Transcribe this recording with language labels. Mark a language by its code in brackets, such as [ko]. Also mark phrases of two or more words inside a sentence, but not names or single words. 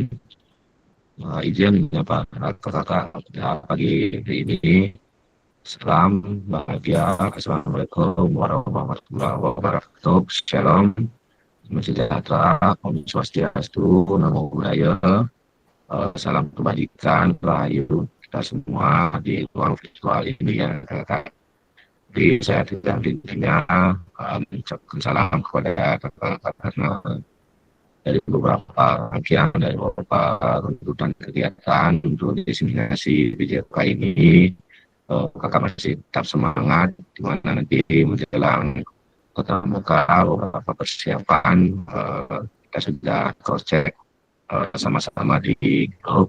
[id] Izin menyapa kakak pada pagi hari ini. Salam bahagia. [ar] السلام عليكم ورحمة الله وبركاته. [id] Shalom. Salam sejahtera. [ban] Om Swastiastu. [pi] Namo Buddhaya. [id] Salam kebajikan. Rahayu kita semua di ruang virtual ini ya kakak. Jadi saya tidak intinya mengucapkan salam kepada kakak karena dari beberapa rangkaian dari beberapa runtutan kegiatan untuk diseminasi BJK ini, kakak masih tetap semangat di mana nanti menjelang tatap muka beberapa persiapan kita sudah [en] cross check [id] sama-sama di grup.